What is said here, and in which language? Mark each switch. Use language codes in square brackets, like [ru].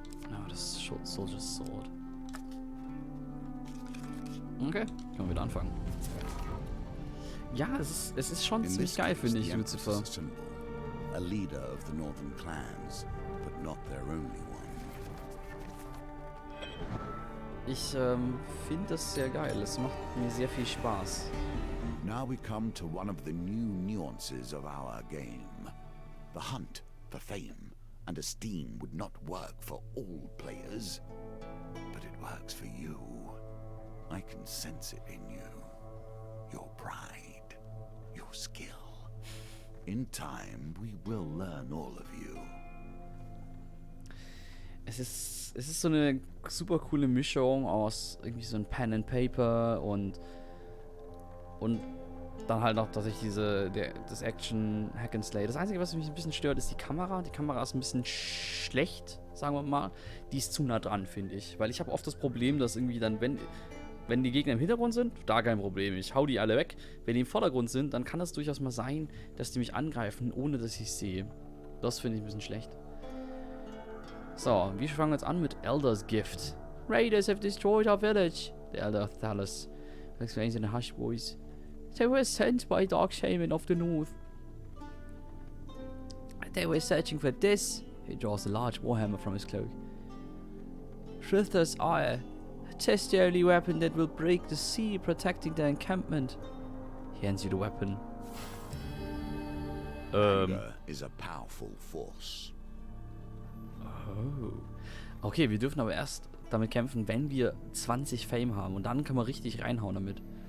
[de] Ja, das ist Soldier's Sword. Okay, können wir wieder anfangen. Ja, es ist schon ziemlich geil, finde ich, Lucifer. [en] A leader of the northern clans, but not their only one. [de] Ich finde das sehr geil. Es macht mir sehr viel Spaß. [en] Now we come to one of the new nuances of our game. The hunt for fame and esteem would not work for all players, but it works for you. I can sense it in you. Your pride, your skill. In time, we will learn all of you. [de] Es ist so eine super coole Mischung aus irgendwie so ein Pen and Paper und dann halt noch, dass ich das Action Hack and Slay. Das Einzige, was mich ein bisschen stört, ist die Kamera. Die Kamera ist ein bisschen schlecht, sagen wir mal. Die ist zu nah dran, finde ich. Weil ich habe oft das Problem, dass irgendwie dann, wenn die Gegner im Hintergrund sind, da kein Problem. Ich hau die alle weg. Wenn die im Vordergrund sind, dann kann es durchaus mal sein, dass die mich angreifen, ohne dass ich es sehe. Das finde ich ein bisschen schlecht. So, wir fangen jetzt an mit Elder's Gift. [en] Raiders have destroyed our village. The Elder of Thalys explains in a hushed voice. They were sent by Dark Shaman of the North. They were searching for this. He draws a large warhammer from his cloak. Shrith's ire. Test the only weapon that will break the sea, protecting their encampment. He hands you the weapon. Anger is a powerful force. Oh. [de] Okay, wir dürfen aber erst damit kämpfen, wenn wir 20 Fame haben. Und dann können wir richtig reinhauen damit.